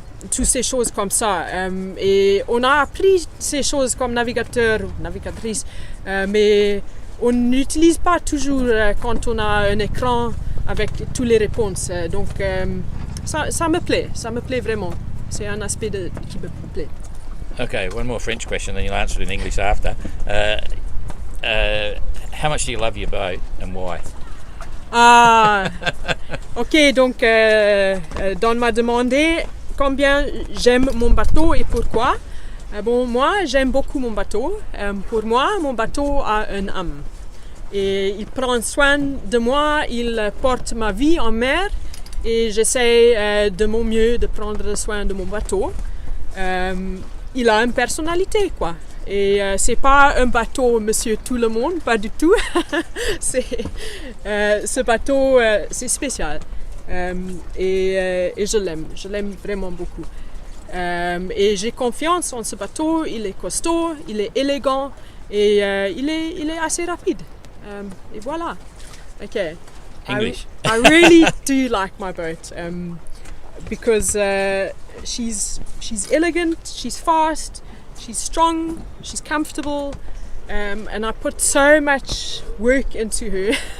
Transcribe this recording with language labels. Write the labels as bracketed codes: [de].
[fr] toutes ces choses comme ça. Et on a appris ces choses comme navigateur ou navigatrice, mais on n'utilise pas toujours quand on a un écran avec toutes les réponses. Donc ça me plaît vraiment. C'est un aspect qui me plaît. [en] Okay, one more French question, then you'll answer it in English after. How much do you love your boat and why? [fr] Ah, ok, donc Don m'a demandé combien j'aime mon bateau et pourquoi. Bon, moi, j'aime beaucoup mon bateau. Pour moi, mon bateau a une âme. Et il prend soin de moi, il porte ma vie en mer et j'essaie de mon mieux de prendre soin de mon bateau. Il a une personnalité, quoi. Et c'est pas un bateau Monsieur Tout le Monde, pas du tout. Ce bateau, c'est spécial. Et je l'aime vraiment beaucoup. Et j'ai confiance en ce bateau, il est costaud, il est élégant et il est assez rapide. Et voilà. [en] Okay. English. I really do like my boat because she's elegant, she's fast, she's strong, she's comfortable, and I put so much work into her.